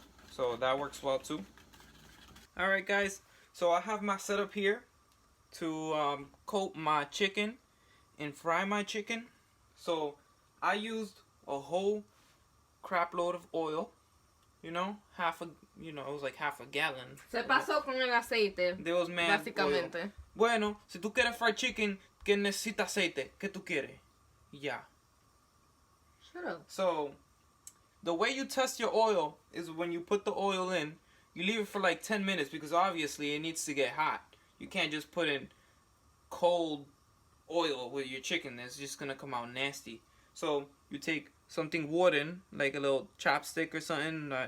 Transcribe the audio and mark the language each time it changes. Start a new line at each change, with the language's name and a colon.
English: So that works well too. Alright guys, so I have my setup here to coat my chicken and fry my chicken. So I used a whole crap load of oil, you know, it was like half a gallon.
Spanish: Se pasó con el aceite.
English: There was mad
Spanish: básicamente.
English: oil.
Spanish: Bueno, si tú quieres fried chicken, que necesita aceite, ¿qué tú quieres?
English: Yeah. Shut up. So, the way you test your oil is when you put the oil in, you leave it for like 10 minutes because obviously it needs to get hot. You can't just put in cold oil with your chicken. It's just gonna come out nasty. So you take something wooden, like a little chopstick or something.